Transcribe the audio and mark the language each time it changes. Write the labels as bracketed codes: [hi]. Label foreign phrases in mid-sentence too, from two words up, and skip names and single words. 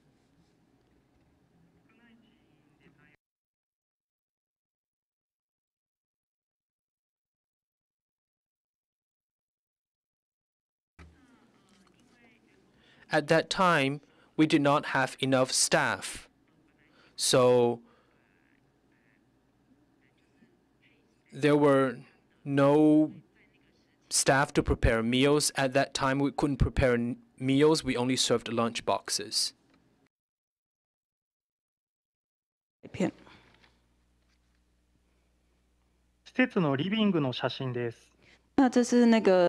[en] At that time, we did not have enough staff. So there were no staff to prepare meals. At that time, we couldn't prepare meals. We only served lunch boxes. [ja] 施設のリビングの写真です。 [zh] 那这是那个